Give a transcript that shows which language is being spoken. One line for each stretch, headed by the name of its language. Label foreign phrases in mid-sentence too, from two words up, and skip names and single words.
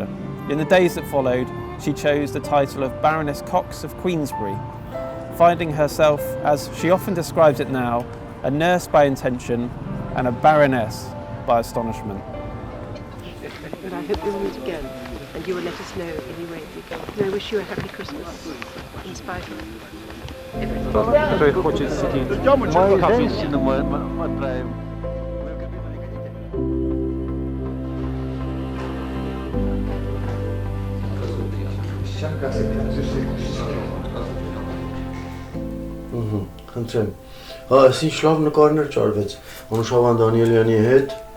English: In the days that followed, she chose the title of Baroness Cox of Queensberry, finding herself, as she often describes it now, a nurse by intention and a baroness by astonishment. But I hope we'll meet again, and you will let us know anyway if you go. And I wish you a happy Christmas, in spite of everything.
Russian: Кто хочет сидеть? Мы женщины, мы отправим.
Armenian: Խնդրեմ։ Հա, այսինչ լավ նկարներ ճարվեց Անուշավան Դանիելյանի հետ։